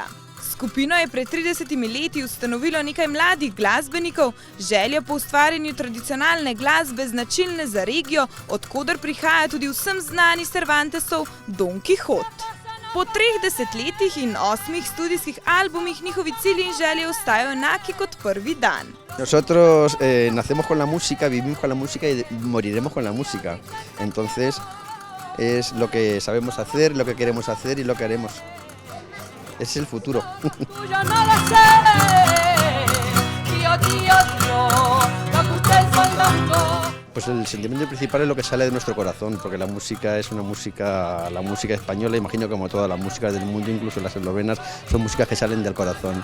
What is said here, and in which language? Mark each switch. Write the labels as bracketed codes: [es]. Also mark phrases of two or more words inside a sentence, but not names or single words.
[sl] Skupino je pred 30 leti ustanovilo nekaj mladih glasbenikov, želja po ustvarjanju tradicionalne glasbe značilne za regijo, od koder prihaja tudi vsem znani Cervantesov Don Quixote. Po 30 letih in 8 studijskih albumih njihovi cilji in želje ostajajo enaki kot prvi dan. [es] Nosotros nacemos con la música, vivimos con la música y moriremos con la música. Entonces es lo que sabemos hacer, lo que queremos hacer y lo que haremos. Es el futuro. Pues el sentimiento principal es lo que sale de nuestro corazón, porque la música es una música, la música española, imagino que como todas las músicas del mundo, incluso las eslovenas, son músicas que salen del corazón.